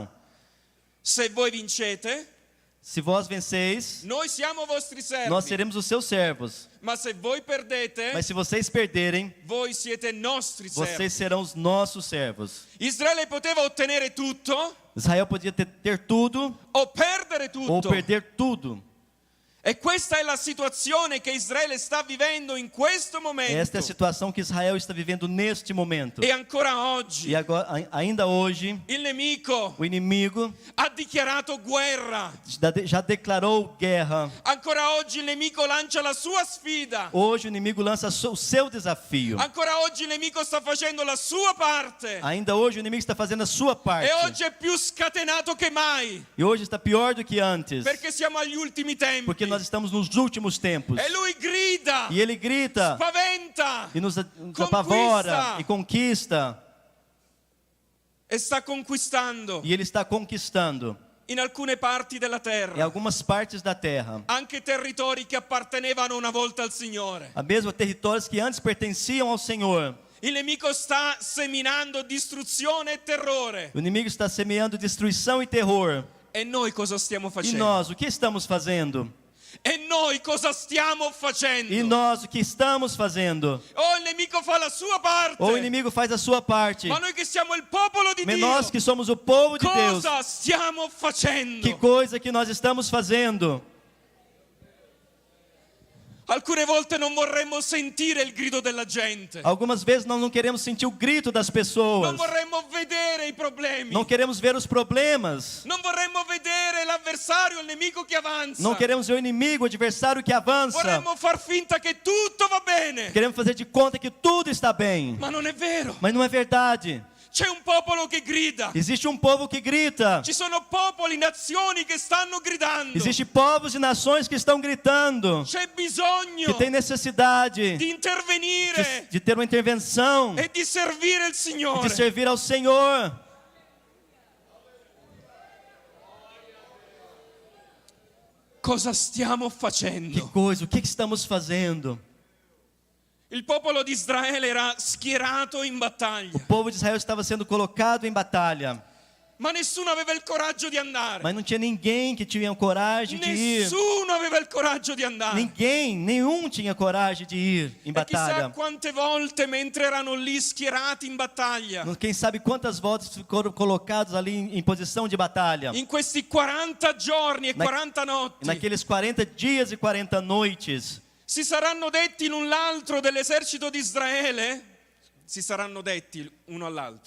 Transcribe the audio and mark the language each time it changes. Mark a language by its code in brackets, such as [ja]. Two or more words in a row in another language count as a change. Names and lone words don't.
[it] Se voi vincete, [pt] Se vós venceis, [it] noi siamo vostri servi. [pt] nós seremos os seus servos. [it] Ma se voi perdete, [pt] Mas se vocês perderem, [it] voi siete nostri servi. [pt] vocês serão os nossos servos. [it] Israele poteva ottenere tutto [pt] Israel podia ter tudo [it] o perdere [pt] ou [it] tutto. [pt] perder tudo. [it] E questa è la situazione che Israele sta vivendo in questo momento. [pt] Esta é a situação que Israel está vivendo neste momento. [it] E ancora oggi [pt] E agora, ainda hoje, [it] il nemico [pt] o inimigo [it] ha dichiarato guerra. [pt] já declarou guerra. [it] Ancora oggi il nemico lancia la sua sfida. [pt] Hoje o inimigo lança o seu desafio. [it] Ancora oggi il nemico sta facendo la sua parte. [pt] Ainda hoje o inimigo está fazendo a sua parte. [it] E oggi è più scatenato che mai. [pt] E hoje está pior do que antes. [it] Perché siamo agli ultimi tempi. [pt] Porque nós estamos nos últimos tempos. [it] E lui grida, [pt] E ele grita [it] spaventa [pt] e nos apavora e conquista. [it] e sta conquistando [pt] E ele está conquistando [it] in alcune parti della [pt] em [it] terra [pt] algumas partes da terra. [it] anche territori che appartenevano una volta al Signore. [pt] A mesmo territórios que antes pertenciam ao Senhor. [it] Il nemico sta seminando distruzione e terrore. [pt] O inimigo está semeando destruição e terror. [it] E noi cosa stiamo [pt] E [it] facendo? [pt] nós, o que estamos fazendo? [it] E noi cosa stiamo facendo? [pt] E nós, o que estamos fazendo? [it] Oh, il nemico fa la sua parte. [pt] Ou o inimigo faz a sua parte. [it] Ma noi che siamo il popolo di [pt] Mas [it] Dio, [pt] nós que somos o povo de Deus, [it] cosa stiamo facendo? [pt] que coisa que nós estamos fazendo? [it] Alcune volte non vorremmo sentire il grido della gente. [pt] Algumas vezes nós não queremos sentir o grito das pessoas. [it] Non vorremmo vedere i problemi. [pt] Não queremos ver os problemas. [it] Non vorremmo vedere l'avversario, il nemico che avanza. [pt] Não queremos ver o inimigo, o adversário que avança. [it] Vorremmo far finta che tutto va bene. [pt] Queremos fazer de conta que tudo está bem. [it] Ma non è vero. [pt] Mas não é verdade. [it] C'è un popolo che grida. [pt] Existe um povo que grita. [it] Ci sono popoli, nazioni che stanno gridando. [pt] Existem povos e nações que estão gritando. [it] C'è bisogno [pt] Que tem necessidade [it] di intervenire [pt] de ter uma intervenção. [it] e di servire il [pt] De [it] Signore. [pt] servir ao Senhor. [it] Cosa stiamo [pt] Que [it] facendo? [pt] coisa, o que estamos fazendo? [it] Il popolo di Israele era schierato in battaglia, [pt] O povo de Israel estava sendo colocado em batalha. [it] ma nessuno aveva il coraggio di andare. [pt] Mas não tinha ninguém que tinha coragem de ir. [it] Nessuno aveva il coraggio di andare. [pt] Nenhum tinha coragem de ir em [it] E chissà [pt] batalha. [it] quante volte mentre erano lì schierati in battaglia, [pt] Quem sabe quantas voltas foram colocados ali em posição de batalha. [it] in questi 40 giorni e [pt] Na- [it] 40 notti, [pt] Naqueles 40 dias e 40 noites. [it] si saranno detti l'un l'altro dell'esercito di Israele? Si saranno detti uno all'altro.